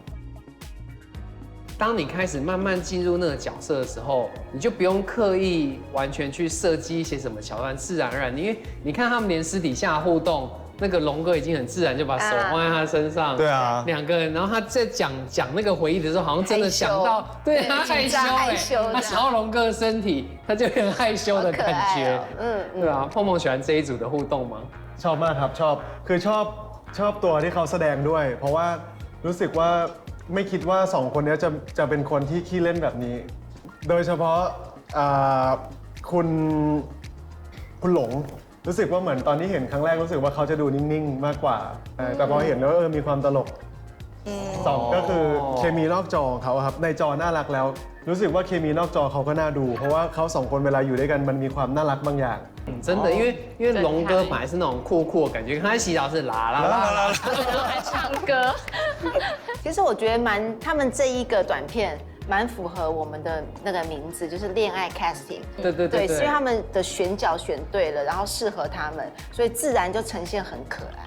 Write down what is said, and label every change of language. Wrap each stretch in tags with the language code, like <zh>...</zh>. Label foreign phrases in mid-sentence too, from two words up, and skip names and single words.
<zh>当你开始慢慢进入那个角色的时候，你就不用刻意完全去设计一些什么桥段，自然而然。因为你看他们连私底下互动。那个龙哥已经很自然就把手放在他身上，对啊，两个人，然后他在讲那个回忆的时候，好像真的想到，对他害羞他想到龙哥的身体，他就很害羞的感觉，对啊，碰碰喜欢这一组的互动吗？</zh> <th>ชอบมากครับคือชอบตัวที่เขาแสดงด้วยเพราะว่ารู้สึกว่าไม่คิดว่าสองคนนี้จะเป็นคนที่ขี้เล่นแบบนี้โดยเฉพาะคุณหลงรู้สึกว่าเหมือนตอนที่เห็นครั้งแรกรู้สึกว่าเขาจะดูนิ่งๆมากกว่าแต่พอเห็นแล้วมีความตลกสองก็คือเคมีนอกจอของเขาครับในจอน่ารักแล้วรู้สึกว่าเคมีนอกจอเขาก็น่าดูเพราะว่าเขาสองคนเวลาอยู่ด้วยกันมันมีความน่ารักบางอย่าง</th> <zh>真的，因为龙哥本来是那种酷酷的感觉，他在洗澡是啦啦啦啦，然后还唱歌。其实我觉得他们这一个短片蛮符合我们的那个名字，就是恋爱 casting。对，是因为他们的选角选对了，然后适合他们，所以自然就呈现很可爱。</zh>